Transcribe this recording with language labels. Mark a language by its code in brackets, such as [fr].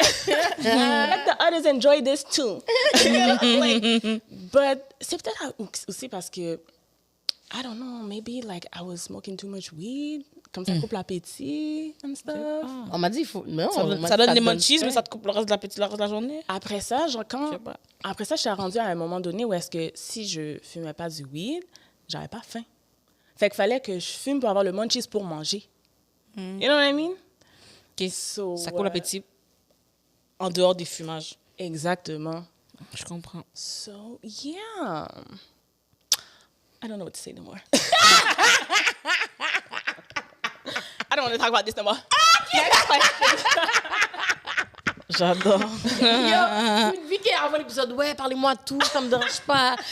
[en] Let the others enjoy this too. Like, but [fr] c'est peut-être aussi parce que, [en] I don't know, maybe like I was smoking too much weed. [fr] Comme ça coupe l'appétit [en] and stuff. [fr] On m'a dit, il faut... Non, Ça donne des munchies, mais ça te coupe le reste de l'appétit, le reste de la journée. Après ça, genre après ça, je suis rendue à un moment donné où est-ce que si je fumais pas du weed, j'avais pas faim. Fait qu'il fallait que je fume pour avoir le munchies pour manger. [en] You know what I mean? Okay. So, [fr] ça coupe l'appétit en dehors des fumages. Exactement. Je comprends. [en] So, yeah. I don't know what to say no more. I don't want to talk about this no more. Next question. [fr] J'adore. Yo, une vie expliqué avant l'épisode, ouais, parlez-moi tout, ça me dérange pas.